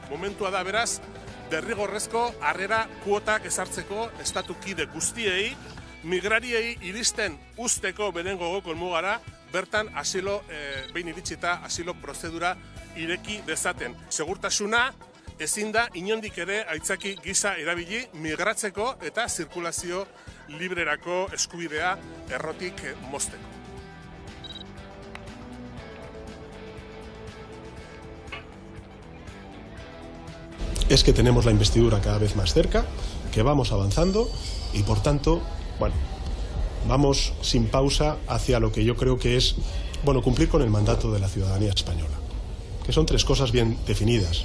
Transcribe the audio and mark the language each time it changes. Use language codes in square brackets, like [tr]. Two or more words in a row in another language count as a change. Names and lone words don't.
[eu] Momentua da beraz, derrigorrezko harrera kuotak ezartzeko estatukide guztiei, migrariei iristen usteko beren gogoko helmugara, bertan asilo, behin iritsita asilo prozedura ireki dezaten. Segurtasuna ezin da inondik ere aitzaki gisa erabili migratzeko eta zirkulazio librerako eskubidea errotik mozteko. [es] Es que tenemos la investidura cada vez más cerca, que vamos avanzando y por tanto, bueno, vamos sin pausa hacia lo que yo creo que es, bueno, cumplir con el mandato de la ciudadanía española, que son 3 cosas bien definidas.